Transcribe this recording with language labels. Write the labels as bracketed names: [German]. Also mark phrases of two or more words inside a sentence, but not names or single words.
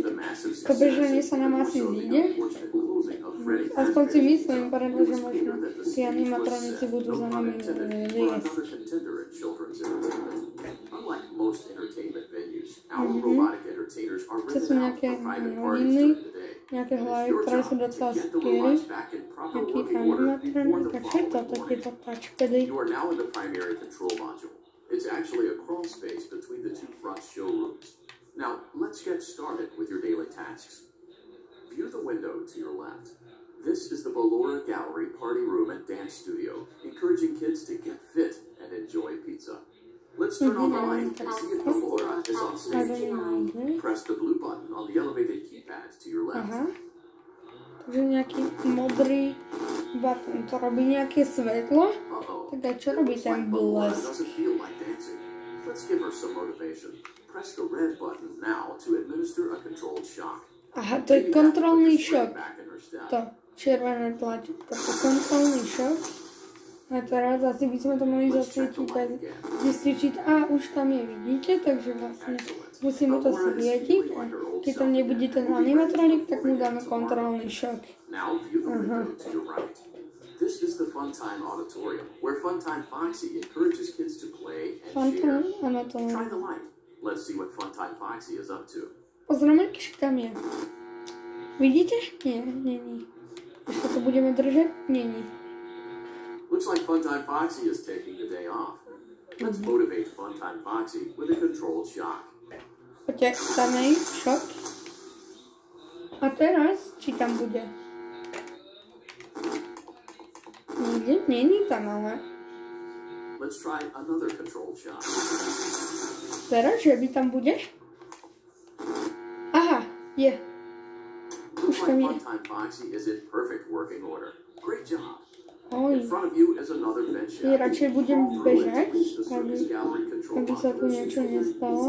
[Slovak] To bežanie sa nám asi zíde. Aspoň si myslím, pretože možno tí animatronici budú za nami liesť. To sú nejaké hodiny, nejaké hlavy, ktoré sú docela scary. Nejaký animatronik, a čo je to, takéto touchpady? [English] It's actually a crawl space between the two front showrooms. Now, let's get started with your daily tasks. View the window to your left. This is the Ballora Gallery Party Room and Dance Studio, encouraging kids to get fit and enjoy pizza. Let's turn on the light and see if Ballora is on stage. Press the blue button on the elevated keypad to your left. [Slovak] Takže nejaký modrý button, to robí nejaké svetlo. Tak aj čo robí ten blesk? Aha, to je kontrolný šok. To červené tlačítko, to je kontrolný šok. A teraz asi by sme to mohli zasvietiť a zistiť, a už tam je, vidíte, takže vlastne musíme to svietiť a keď tam nebude ten animatronik, tak mu dáme kontrolný šok. Aha. [English] This is the Funtime Auditorium, where Funtime Foxy encourages kids to play and share. Try the light. Let's see what Funtime Foxy is up to. [Slovak] Pozrieme, kýž tam je. Vidíte? Nie, není. Ešte to budeme držať? Není. [English] Looks like Funtime Foxy is taking the day off. Let's motivate Funtime Foxy with a controlled shock. [Slovak] Poďte, tam je šok. A teraz, či tam bude? Není tam, ale. [English] Let's try another controlled shot. [Slovak] Teraz, že by tam bude? Aha, je. Už tam je. Oj. Ja radšej budem bežať, aby sa tu niečo nestalo.